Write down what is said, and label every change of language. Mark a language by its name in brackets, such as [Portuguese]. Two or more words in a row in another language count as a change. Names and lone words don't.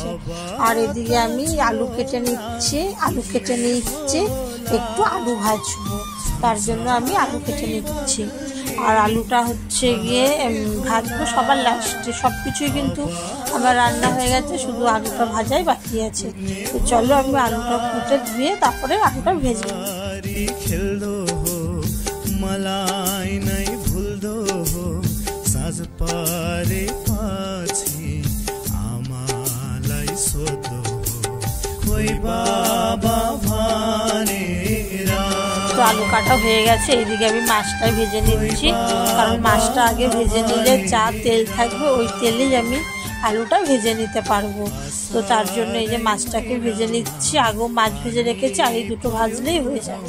[Bangla] আর এদিকে আমি আলু কেটে নিচ্ছি, একটু আলু ভাজবো, তার জন্য আমি আলু কেটে নিচ্ছি। আর আলুটা হচ্ছে গিয়ে ভাজবো সবার লাস্টে। সব কিছুই কিন্তু আমার রান্না হয়ে গেছে, শুধু আলুটা ভাজাই বাকি আছে। তো চলো আমি আলুটা কুটে ধুয়ে তারপরে আলুটা ভেজে নিই। [Nepali] मलाई नै भुल्दो हो साँझ पारे पछि आमालाई सोध्दो खोइ बाबा भनेर। [Bangla] তো আলু কাটা হয়ে গেছে। এইদিকে আমি মাছটা ভেজে নিচ্ছি, কারণ মাছটা আগে ভেজে নিলে যা তেল থাকবে ওই তেলেই আমি আলুটা ভেজে নিতে পারবো। তো তার জন্য এই যে মাছটাকে ভেজে নিচ্ছি। আগেও মাছ ভেজে রেখেছি, আর এই দুটো ভাজলেই হয়ে যাবে।